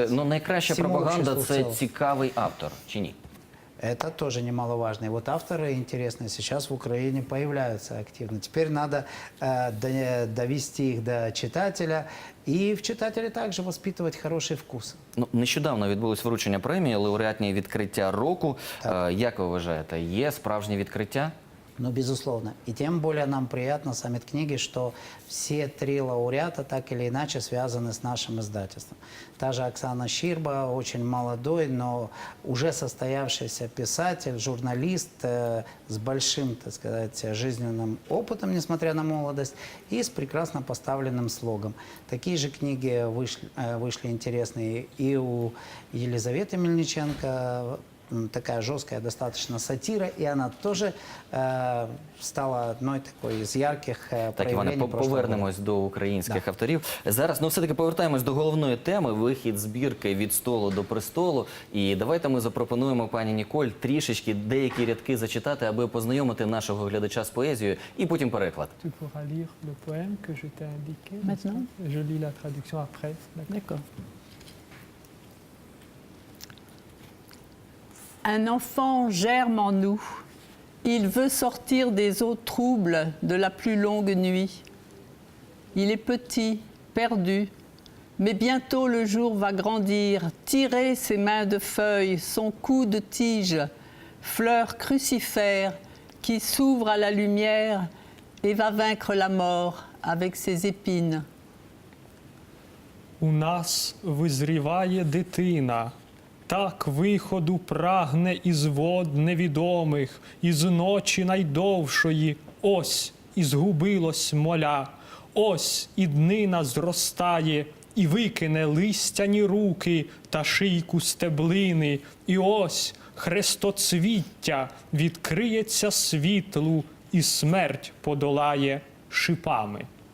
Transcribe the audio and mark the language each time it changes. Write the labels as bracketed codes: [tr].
[ru] работать [uk] ну, найкраща [ru] всему [uk] пропаганда – [ru] обществу в [uk] це [ru] целом. [uk] цікавий автор, чи ні? [ru] Это тоже немаловажно. И вот авторы интересные сейчас в Украине появляются активно. Теперь надо довести их до читателя. И в читателе также воспитывать хороший вкус. [uk] Ну, нещодавно відбулось вручення премії, лауреатні відкриття року. Як ви вважаєте, є справжнє відкриття? [ru] Ну, безусловно. И тем более нам приятно, саммит книги, что все три лауреата так или иначе связаны с нашим издательством. Та же Оксана Щирба, очень молодой, но уже состоявшийся писатель, журналист с большим, так сказать, жизненным опытом, несмотря на молодость, и с прекрасно поставленным слогом. Такие же книги вышли интересные и у Елизаветы Мельниченко, такая жесткая достаточно сатира, и она тоже стала одной такой из ярких [uk] Так, Іване, [ru] проявлений прошлого года. [uk] повернемось до українських авторів. Зараз, все-таки повертаємось до головної теми – вихід збірки «Від столу до престолу». І давайте ми запропонуємо пані Ніколь трішечки деякі рядки зачитати, аби познайомити нашого глядача з поезією, і потім переклад. [fr] Tu pourras lire le poème que je t'ai indiqué. n'est-ce Maintenant? pas? Je lis la traduction après. D'accord. D'accord. Un enfant germe en nous. Il veut sortir des eaux troubles de la plus longue nuit. Il est petit, perdu, mais bientôt le jour va grandir, tirer ses mains de feuilles, son cou de tige, fleur crucifère qui s'ouvre à la lumière et va vaincre la mort avec ses épines. [uk] У нас визріває дитина, так виходу прагне із вод невідомих, із ночі найдовшої, ось і згубилось моля, ось і днина зростає, і викине листяні руки та шийку стеблини, і ось хрестоцвіття відкриється світлу, і смерть подолає шипами.